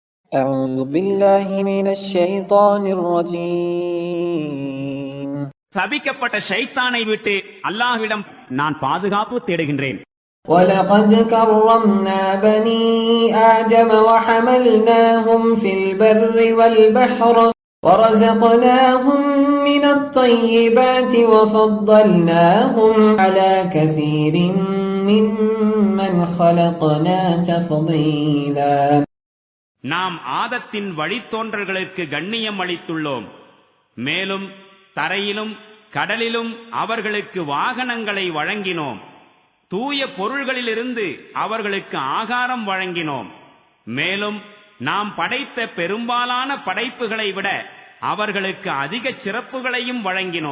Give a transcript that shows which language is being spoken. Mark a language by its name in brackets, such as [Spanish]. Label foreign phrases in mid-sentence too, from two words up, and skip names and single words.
[Arabic] أعوذ بالله من الشيطان الرجيم. [Tamil] சபிக்கப்பட்ட ஷைத்தானை விட்டு அல்லாஹ்விடம் நான் பாதுகாப்பு தேடுகின்றேன். [Arabic] وَلَقَدْ كَرَّمْنَا بَنِي آدَمَ وَحَمَلْنَاهُمْ فِي الْبَرِّ وَالْبَحْرِ وَرَزَقْنَاهُمْ مِنَ الطَّيِّبَاتِ وَفَضَّلْنَاهُمْ عَلَى كَثِيرٍ مِّمَّنْ خَلَقْنَا تَفْضِيلًا. [Tamil] நாம் ஆதத்தின் வழித்தோன்றல்களுக்கு கண்ணியம் அளித்துள்ளோம். மேலும் தரையிலும் கடலிலும் அவர்களுக்கு வாகனங்களை வழங்கினோம். தூய பொருள்களிலிருந்து அவர்களுக்கு ஆகாரம் வழங்கினோம். மேலும் நாம் படைத்த பெரும்பாலான படைப்புகளை விட அவர்களுக்கு அதிக சிறப்புகளையும் வழங்கினோம்.